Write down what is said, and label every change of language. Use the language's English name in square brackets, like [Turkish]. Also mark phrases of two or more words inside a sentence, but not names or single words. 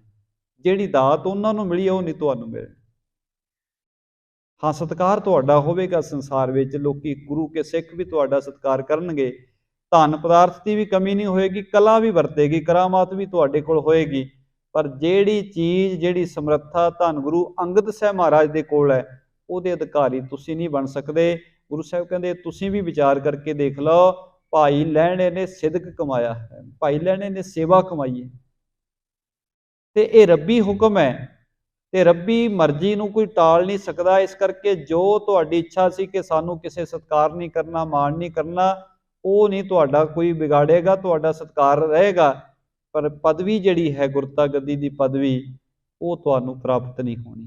[Punjabi] ਜਿਹੜੀ ਦਾਤ ਉਨ੍ਹਾਂ ਨੂੰ ਮਿਲੀ ਵੋ ਨਹੀਂ ਤੁਹਾਨੂੰ ਮਿਲਣੀ। ਹਾਂ, ਸਤਕਾਰ ਤੁਹਾਡਾ ਹੋਵੇਗਾ ਸੰਸਾਰ ਵਿਚ, ਲੋਕੀ ਗੁਰੂ ਕੇ ਸਿਖ ਭੀ ਤੁਹਾਡਾ ਸਤਕਾਰ ਕਰਨਗੇ, ਧਨ ਪਦਾਰਥ ਕੀ ਭੀ ਕਮੀ ਨਹੀਂ ਹੋਏਗੀ, ਕਲਾ ਭੀ ਵਰਤੇਗੀ, ਕਰਾਮਾਤ ਭੀ ਤੁਹਾਡੇ ਕੋਲ ਹੋਏਗੀ, ਪਰ ਜਿਹੜੀ ਚੀਜ਼, ਜਿਹੜੀ ਸਮਰਥਾ ਧਨ ਗੁਰੂ ਅੰਗਦ ਸਾਹਿਬ ਮਹਾਰਾਜ ਦੇ ਕੋਲ ਹੈ, ਉਹਦੇ ਅਧਿਕਾਰੀ ਤੁਸੀਂ ਨਹੀਂ ਬਣ ਸਕਦੇ। ਗੁਰੂ ਸਾਹਿਬ ਕਹਿੰਦੇ, ਤੁਸੀਂ ਭੀ ਵਿਚਾਰ ਕਰਕੇ ਦੇਖ ਲੋ, ਭਾਈ ਲਹਿਣੇ ਨੇ ਸਿਦਕ ਕਮਾਇਆ ਹੈ, ਭਾਈ ਲਹਿਣੇ ਨੇ ਸੇਵਾ ਕਮਾਈ ਹੈ, ਤੇ ਇਹ ਰੱਬੀ ਹੁਕਮ ਹੈ ਤੇ ਰੱਬੀ ਮਰਜ਼ੀ ਨੂੰ ਕੋਈ ਟਾਲ ਨਹੀਂ ਸਕਦਾ। ਇਸ ਕਰਕੇ ਜੋ ਤੁਹਾਡੀ ਇੱਛਾ ਸੀ ਕਿ ਸਾਨੂੰ ਕਿਸੇ ਸਤਿਕਾਰ ਨਹੀਂ ਕਰਨਾ, ਮਾਣ ਨਹੀਂ ਕਰਨਾ, ਉਹ ਨਹੀਂ ਤੁਹਾਡਾ ਕੋਈ ਵਿਗਾੜੇਗਾ, ਤੁਹਾਡਾ ਸਤਿਕਾਰ ਰਹੇਗਾ। ਪਰ ਪਦਵੀ ਜਿਹੜੀ ਹੈ, ਗੁਰਤਾ ਗੱਦੀ ਦੀ ਪਦਵੀ, ਉਹ ਤੁਹਾਨੂੰ ਪ੍ਰਾਪਤ ਨਹੀਂ ਹੋਣੀ।